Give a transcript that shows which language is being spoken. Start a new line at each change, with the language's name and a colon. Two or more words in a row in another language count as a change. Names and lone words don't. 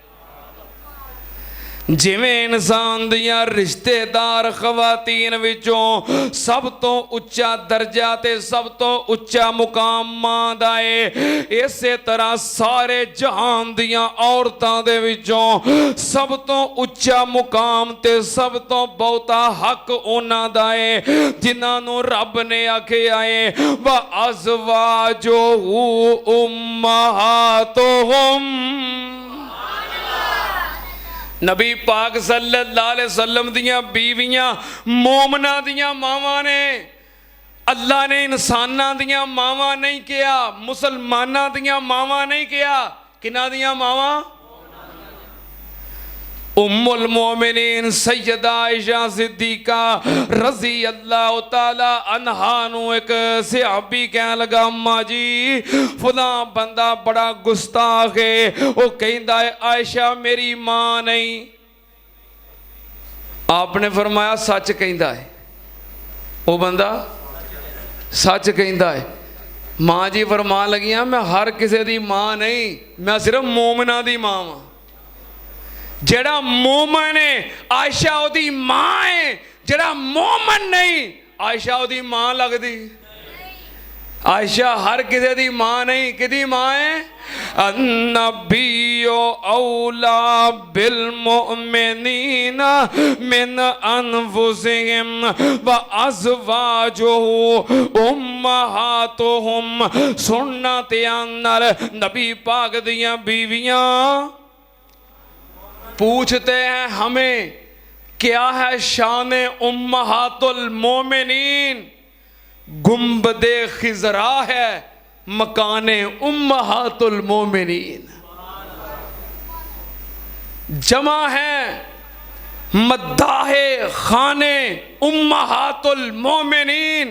Punjabi: جویں انسان دیاں رشتہ دار خواتین وچوں سب توں اچا درجہ تے سب توں اچا مقام ماں دا ہے، اسے طرح سارے جہان دیاں عورتاں دے وچوں سب توں اچا مقام تے سب توں بہتا حق اوہناں دا ہے جنہاں نوں رب نے آکھیا ہے
Arabic: وأزواجه أمهاتهم.
Punjabi: نبی پاک
Arabic: صلى الله عليه وسلم
Punjabi: دیاں بیویاں مومناں دیاں ماواں نے. اللہ نے انساناں دیاں ماواں نہیں کیا، مسلماناں دیاں ماواں نہیں کیا، کنہاں دیاں ماواں?
Arabic: أم المؤمنين
Punjabi: سیدہ عائشہ صدیقہ
Arabic: رضي الله تعالى عنها
Punjabi: نوں اک صحابی کہن لگا، اماں جی فلاں بندہ بڑا گستاخ ہے,
Urdu: وہ کہتا ہے عائشہ میری ماں نہیں. آپ نے فرمایا سچ کہتا ہے، وہ بندہ سچ کہتا ہے.
Punjabi: ماں جی فرمان لگیاں میں ہر کسی دی ماں نہیں، میں صرف مومناں دی ماں واں. جیڑا مومن ہے عائشہ اوہدی ماں ہے، جیڑا مومن نہیں عائشہ اوہدی ماں لگدی. عائشہ ہر کسی دی ماں نہیں، کدی ماں ہے?
Arabic: النبي أولى بالمؤمنين من أنفسهم وأزواجه أمهاتهم.
Punjabi: سننا دھیان نال، نبی پاک دیاں بیویاں
Urdu: پوچھتے ہیں ہمیں کیا ہے شان
Arabic: أمهات المؤمنين?
Urdu: گنبدِ خضرا ہے مکانِ
Arabic: أمهات المؤمنين.
Urdu: جمع ہے مداحِ خانِ
Arabic: أمهات المؤمنين.